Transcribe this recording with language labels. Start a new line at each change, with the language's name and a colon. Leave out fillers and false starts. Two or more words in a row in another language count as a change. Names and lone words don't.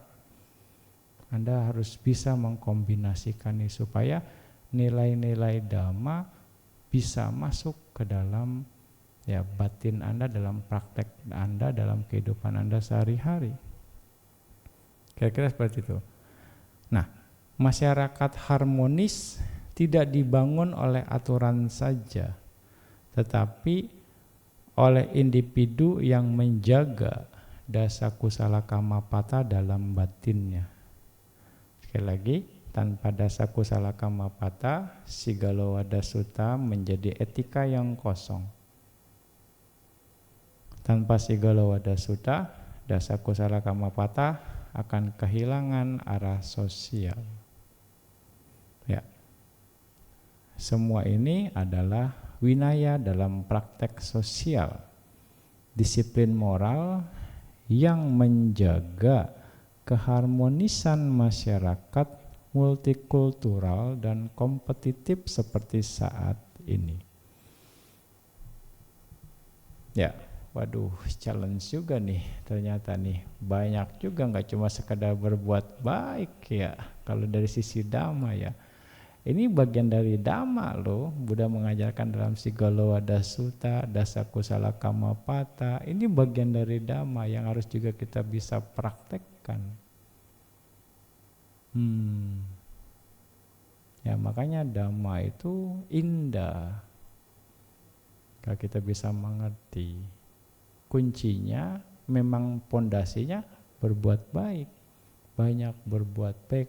Indonesian: Anda harus bisa mengkombinasikan ini supaya nilai-nilai dhamma bisa masuk ke dalam ya batin Anda, dalam praktek Anda, dalam kehidupan Anda sehari-hari. Kira-kira seperti itu. Nah, masyarakat harmonis tidak dibangun oleh aturan saja, tetapi oleh individu yang menjaga
Pali: dasa kusala kamapata
Indonesian: dalam batinnya. Sekali lagi, tanpa
Pali: dasa kusala kamapata,
Indonesian: Sigalowada Sutta menjadi etika yang kosong. Tanpa Sigalowada Sutta,
Pali: dasa kusala kamapata
Indonesian: akan kehilangan arah sosial. Ya. Semua ini adalah winaya dalam praktek sosial, disiplin moral yang menjaga keharmonisan masyarakat multikultural dan kompetitif seperti saat ini. Ya, waduh, challenge juga nih ternyata nih. Banyak juga, nggak cuma sekedar berbuat baik ya, kalau dari sisi dhamma ya. Ini bagian dari dhamma loh. Buddha mengajarkan dalam Sigalowada Sutta,
Pali: dasa kusala kamapata.
Indonesian: Ini bagian dari dhamma yang harus juga kita bisa praktekkan. Ya makanya dhamma itu indah. Kalau kita bisa mengerti, kuncinya memang pondasinya berbuat baik, banyak berbuat baik.